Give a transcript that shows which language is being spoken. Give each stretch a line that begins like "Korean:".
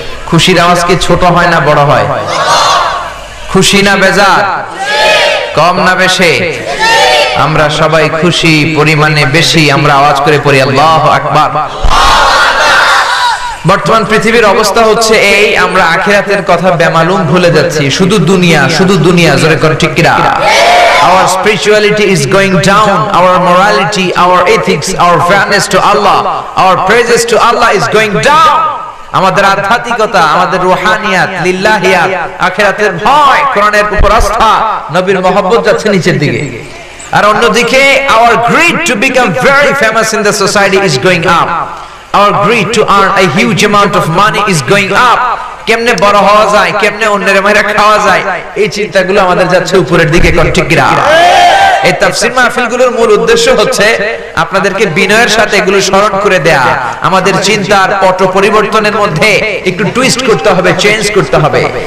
Bangla: খুশির আওয়াজ কি ছোট হয় না বড় হয়? খুশি না বেজার? কম না বেশি? আমরা সবাই খুশি, পরিমাণে বেশি। আমরা আওয়াজ করে পড়ি আল্লাহু আকবার। বর্তমান পৃথিবীর অবস্থা হচ্ছে এই, আমরা আখিরাতের কথা বেমালুম ভুলে যাচ্ছি, শুধু দুনিয়া, শুধু দুনিয়া। জোরে করে ঠিক কিনা?
English: Our spirituality is going down, our morality, our ethics, our fairness to Allah, our praises to Allah is going down.
Bangla: আমাদের আধ্যাত্মিকতা, আমাদের রুহানিয়াত, লিল্লাহিয়াত, আখিরাতের ভয়, কোরআনের উপর আস্থা, নবীর মহব্বত যাচ্ছে নিচের দিকে। আর অন্যদিকে
English: our greed to become very famous in the society is going up. Our greed to earn a huge amount of money is going up.
Bangla: কেমনে বড় হওয়া যায়, কেমনে অন্যের মাইরা খাওয়া যায়, এই চিন্তাগুলো আমাদের যাচ্ছে উপরের দিকে। কোন ঠিক কিনা? এই তাফসীর মাহফিলগুলোর মূল উদ্দেশ্য হচ্ছে আপনাদেরকে বিনয়ের সাথে এগুলো স্মরণ করে দেয়া। আমাদের চিন্তার পট পরিবর্তনের মধ্যে একটু টুইস্ট করতে হবে, চেঞ্জ করতে হবে।